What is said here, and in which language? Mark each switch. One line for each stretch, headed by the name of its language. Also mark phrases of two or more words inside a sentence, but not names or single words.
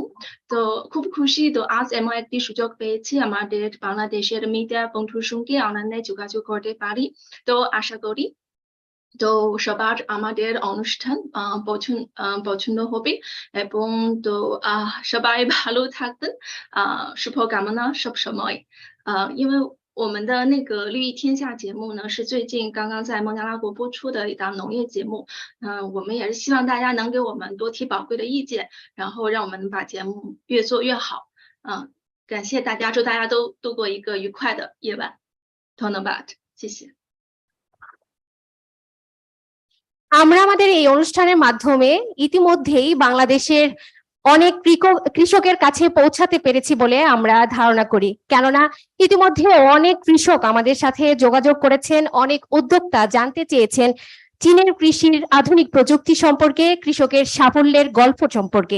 Bangla: তো খুব খুশি তো আজ এমন একটি সুযোগ পেয়েছি আমাদের বাংলাদেশের মিডিয়া বন্ধুর সঙ্গে অনলাইনে যোগাযোগ করতে পারি। তো আশা করি তো সবার আমাদের অনুষ্ঠান পছন্দ হবে এবং তো সবাই ভালো থাকবেন, শুভকামনা সব সময়।
Chinese: 因为我们的那个绿意天下节目呢，是最近刚刚在孟加拉国播出的一档农业节目。我们也是希望大家能给我们多提宝贵的意见，然后让我们把节目越做越好。感谢大家，祝大家都度过一个愉快的夜晚。ধন্যবাদ，谢谢。
Bangla: আমরা আমাদের এই অনুষ্ঠানের মাধ্যমে ইতিমধ্যেই বাংলাদেশের অনেক কৃষকের কাছে পৌঁছাতে পেরেছি বলে আমরা ধারণা করি, কেননা ইতিমধ্যে অনেক কৃষক আমাদের সাথে যোগাযোগ করেছেন, অনেক উদ্যোক্তা জানতে চেয়েছেন চীনের কৃষির আধুনিক প্রযুক্তি সম্পর্কে, কৃষকের সাফল্যের গল্প সম্পর্কে।